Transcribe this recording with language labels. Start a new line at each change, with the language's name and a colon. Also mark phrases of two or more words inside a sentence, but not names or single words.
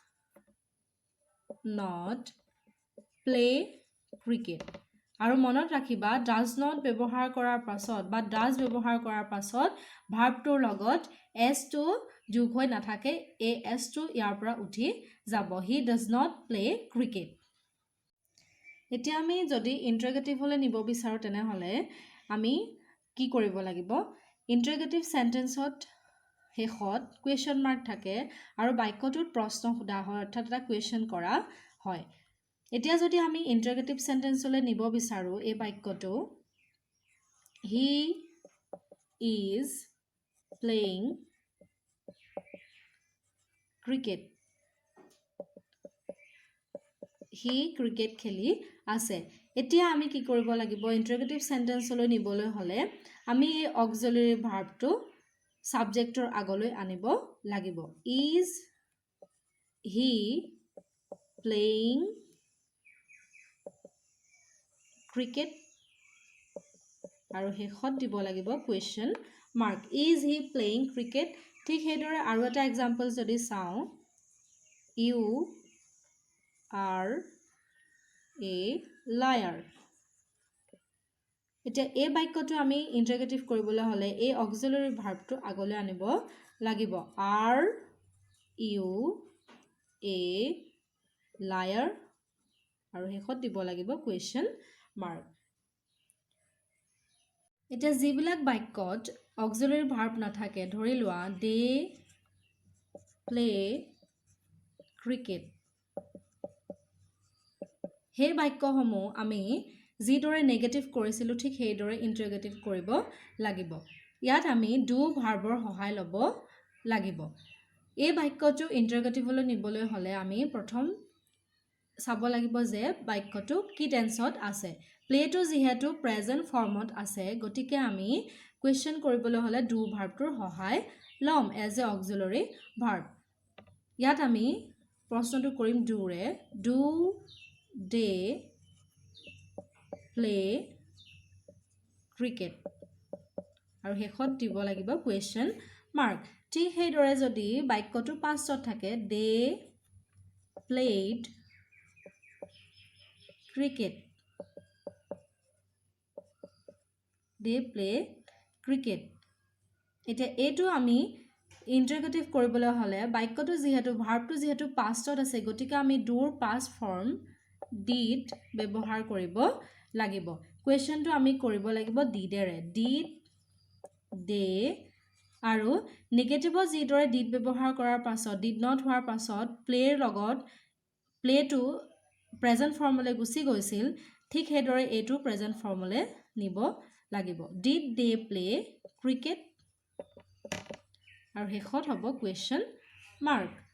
English: not play cricket
Assamese: আৰু মনত ৰাখিবা
English: does not
Assamese: ব্যৱহাৰ কৰাৰ পাছত বা does ব্যৱহাৰ কৰাৰ পাছত ভাৰ্বটোৰ লগত s টো যোগ হৈ নাথাকে এই s টো ইয়াৰ পৰা উঠি যাব
English: he does not play cricket
Assamese: এতিয়া আমি যদি ইন্টাৰগেটিভলৈ নিব বিচাৰো তেনেহলে আমি কি কৰিব লাগিব ইন্টাৰগেটিভ সেন্টেন্সত শেষত কুৱেশ্চন মাৰ্ক থাকে আৰু বাক্যটোত প্ৰশ্ন সোধা হয় অৰ্থাৎ এটা কুৱেশ্চন কৰা হয় এতিয়া যদি আমি ইন্টাৰগেটিভ সেন্টেন্সলৈ নিব বিচাৰো এই বাক্যটো
English: he is playing
Assamese: cricket
English: he cricket
Assamese: খেলি আছে এতিয়া আমি কি কৰিব লাগিব ইন্টাৰগেটিভ সেন্টেন্সলৈ নিবলৈ হলে আমি এই অক্সিলাৰি ভাৰ্বটো সাবজেক্টৰ আগলৈ আনিব লাগিব
English: is he playing
Assamese: cricket আৰু শেষত দিব লাগিব
English: question mark is he playing cricket
Assamese: ঠিক হেদৰে আৰু এটা এক্সাম্পল যদি চাও
English: you are a liar
Assamese: এতিয়া এই বাক্যটো আমি ইন্টাৰগেটিভ কৰিবলৈ হলে এই অক্সিলাৰি ভাৰ্বটো আগলৈ আনিব লাগিব
English: are you a liar
Assamese: আৰু শেষত দিব লাগিব
English: question mark
Assamese: এতিয়া যিবিলাক বাক্যত অক্সিলাৰি ভাৰ্ব নাথাকে ধৰি লোৱা
English: they play cricket
Assamese: হে বাক্যসমূহ আমি যিদৰে নেগেটিভ কৰিছিলো ঠিক সেইদৰে ইন্টাৰগেটিভ কৰিব লাগিব ইয়াত আমি ডু ভাৰ্বৰ সহায় ল'ব লাগিব এই বাক্যটো ইন্টাৰগেটিভলৈ নিবলৈ হলে আমি প্ৰথম চাব লাগিব যে বাক্যটো কি টেন্সত আছে প্লেটো যেহেতু প্ৰেজেন্ট ফৰ্মত আছে গতিকে আমি কুৱেশ্চন কৰিবলৈ হলে ডু ভাৰ্বটোৰ সহায় ল'ম
English: as a auxiliary verb
Assamese: ইয়াত আমি প্ৰশ্নটো কৰিম ডুৰে
English: do they play cricket
Assamese: আৰু শেষত দিব লাগিব
English: question mark
Assamese: ঠিক সেইদৰে যদি বাক্যটো পাষ্টত থাকে
English: they played cricket they play cricket
Assamese: এতিয়া এটো আমি ইন্টাৰগেটিভ কৰিবলৈ হলে বাক্যটো যেহেতু ভাৰ্বটো যেহেতু পাষ্টত আছে গতিকে আমি ডুৰ পাষ্ট ফৰ্ম did ব্যৱহাৰ কৰিব লাগিব কোৱেশ্চনটো আমি কৰিব লাগিব ডিডেৰে
English: did they
Assamese: আৰু নেগেটিভত যিদৰে ডিড ব্যৱহাৰ কৰাৰ পাছত
English: did not
Assamese: হোৱাৰ পাছত প্লেৰ লগত প্লেটো প্ৰেজেন্ট ফৰ্মলৈ গুচি গৈছিল ঠিক সেইদৰে এইটো প্ৰেজেন্ট ফৰ্মলৈ নিব লাগিব
English: did they play cricket
Assamese: আৰু শেষত হ'ব
English: question mark